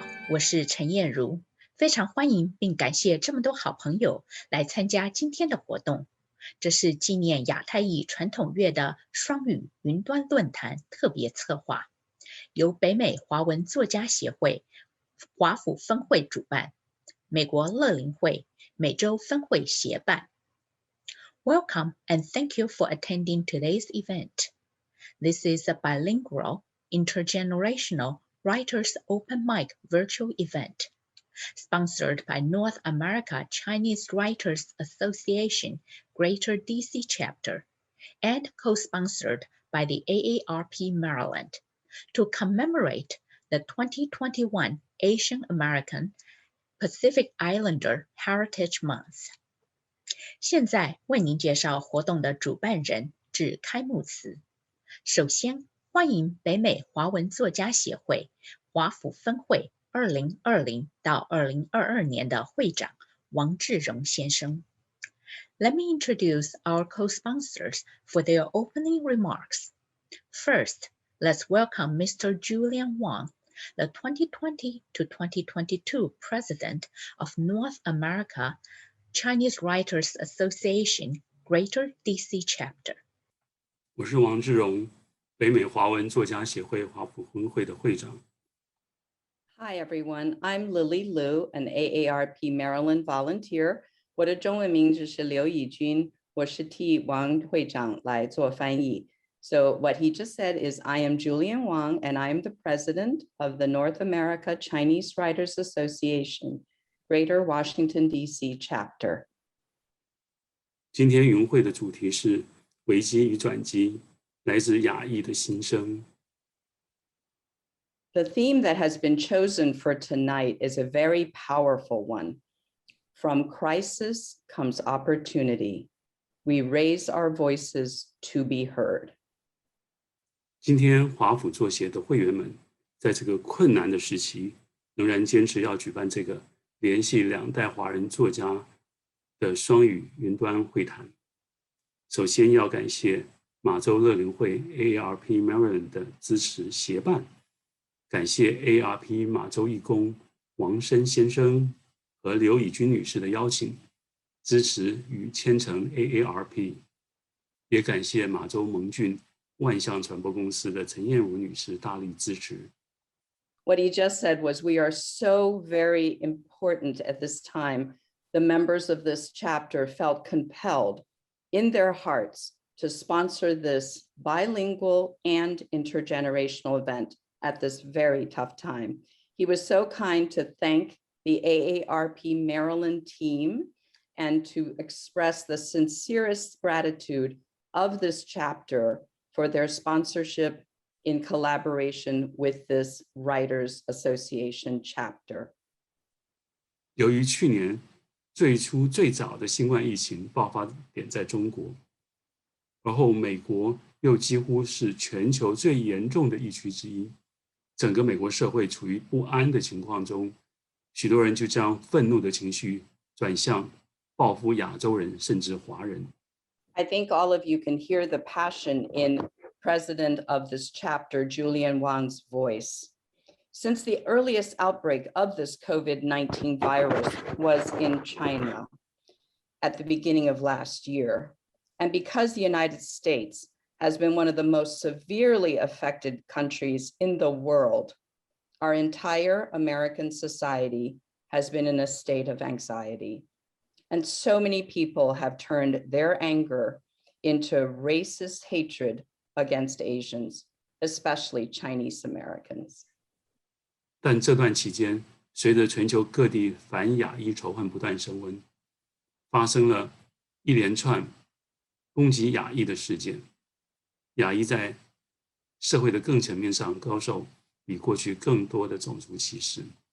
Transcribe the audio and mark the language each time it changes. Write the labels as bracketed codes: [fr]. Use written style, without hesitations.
[zh] 我是陈燕如，非常欢迎并感谢这么多好朋友来参加今天的活动。这是纪念亚太裔传统月的双语云端论坛特别策划，由北美华文作家协会华府分会主办，美国乐龄会美洲分会协办。 [en] Welcome and thank you for attending today's event. This is a bilingual, intergenerational Writers Open Mic virtual event, sponsored by North America Chinese Writers Association Greater DC Chapter, and co-sponsored by the AARP Maryland, to commemorate the 2021 Asian American Pacific Islander Heritage Month. [zh] 现在为您介绍活动的主办人致开幕词。首先，欢迎北美华文作家协会华府分会2020到2022年的会长王志荣先生。 [en] Let me introduce our co-sponsors for their opening remarks. First, let's welcome Mr. Julian Wang, the 2020 to 2022 President of North America Chinese Writers Association Greater DC Chapter. [zh] 我是王志荣，北美华文作家协会华府分会的会长。 [en] Hi everyone, I'm Lily Liu, an AARP Maryland volunteer. [zh] 我的中文名字是刘以君，我是替王会长来做翻译。 [en] So what he just said is I am Julian Wang and I am the president of the North America Chinese Writers Association, Greater Washington, D.C. Chapter. [zh] 今天云会的主题是危机与转机，来自亚裔的心声。 [en] The theme that has been chosen for tonight is a very powerful one. From crisis comes opportunity. We raise our voices to be heard. [zh] 今天华府作协的会员们在这个困难的时期，仍然坚持要举办这个联系两代华人作家的双语云端会谈。首先要感谢马州乐龄会 AARP Maryland 的支持协办，感谢 AARP 马州义工王生先生和刘以君女士的邀请，支持与牵成 AARP， 也感谢马州蒙郡万象传播公司的陈燕如女士大力支持。 [en] What he just said was we are so very important at this time. The members of this chapter felt compelled in their hearts to sponsor this bilingual and intergenerational event at this very tough time. He was so kind to thank the AARP Maryland team and to express the sincerest gratitude of this chapter for their sponsorship in collaboration with this Writers Association chapter. [zh] 由于去年最早的新冠疫情爆发点在中国，而后美国又几乎是全球最严重的疫区之一，整个美国社会处于不安的情况中，许多人就将愤怒的情绪转向报复亚洲人甚至华人。 [en] I think all of you can hear the passion in President of this chapter, Julian Wang's voice. Since the earliest outbreak of this COVID-19 virus was in China at the beginning of last year, and because the United States has been one of the most severely affected countries in the world, our entire American society has been in a state of anxiety. And so many people have turned their anger into racist hatred against Asians, especially Chinese Americans. [zh] 但这段期间，随着全球各地反亚裔仇恨不断升温，发生了一连串攻击亚裔的事件。亚裔在社会的各层面上遭受比过去更多的种族歧视。